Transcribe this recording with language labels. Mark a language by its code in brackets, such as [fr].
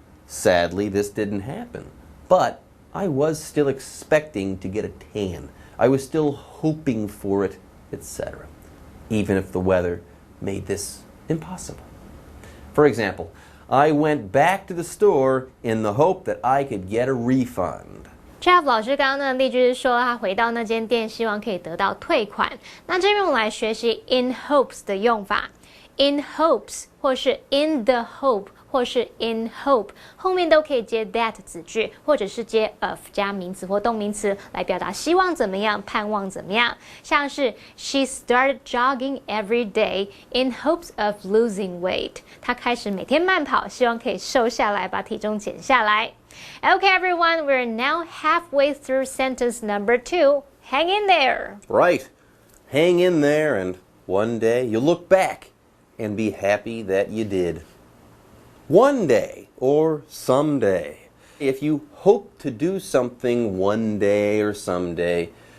[en] Sadly, this didn't happen, but I was still expecting to get a tan. I was still hoping for it, etc., even if the weather made this impossible. For example, I went back to the store in the hope that I could get a refund. [zh] Jeff 老师刚刚的例句是说，他回到那间店，希望可以得到退款。那这边我们来学习 in hopes 的用法。in hopes 或是 in the hope 或是 in hope 后面都可以接 that 子句，或者是接 of 加名词或动名词来表达希望怎么样、盼望怎么样。像是 [en] She started jogging every day in hopes of losing weight. [zh] 她开始每天慢跑，希望可以瘦下来，把体重减下来。 [en] Okay, everyone, we're now halfway through sentence number 2. Hang in there. Right. Hang in there, and one day you'll look back and be happy that you did. One day, or someday. If you hope to do something one day or someday,